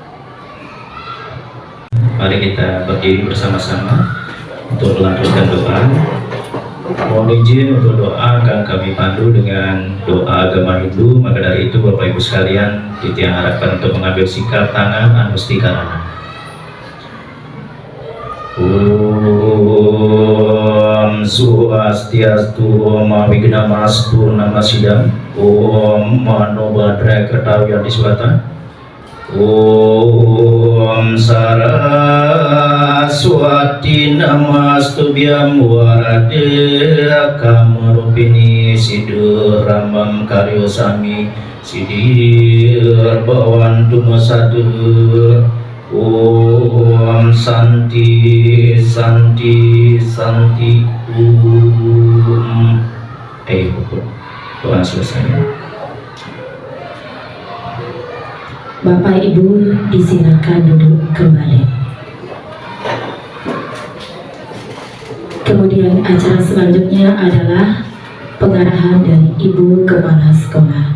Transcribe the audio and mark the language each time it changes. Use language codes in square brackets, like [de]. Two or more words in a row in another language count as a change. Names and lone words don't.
[id] Mari kita berdiri bersama-sama untuk melanjutkan doa. Mohon izin untuk doa akan kami pandu dengan doa agama Hindu. Maka dari itu Bapak Ibu sekalian, kita harapkan untuk mengambil sikap tangan Anustikarana. [sa] Om Swastiastu, Om Wignamastu Namasidam, Om Mano Badra Kertawya Diswata, Om Saraswati Namastubhyam Warade Kamarupini Sidur Ramam Karyosami Sidir Bawantu Masadur. Om Santi Santi Santi Om. [id] Doa selesai. Bapak Ibu disilakan duduk kembali. Kemudian acara selanjutnya adalah pengarahan dari Ibu Kepala Sekolah.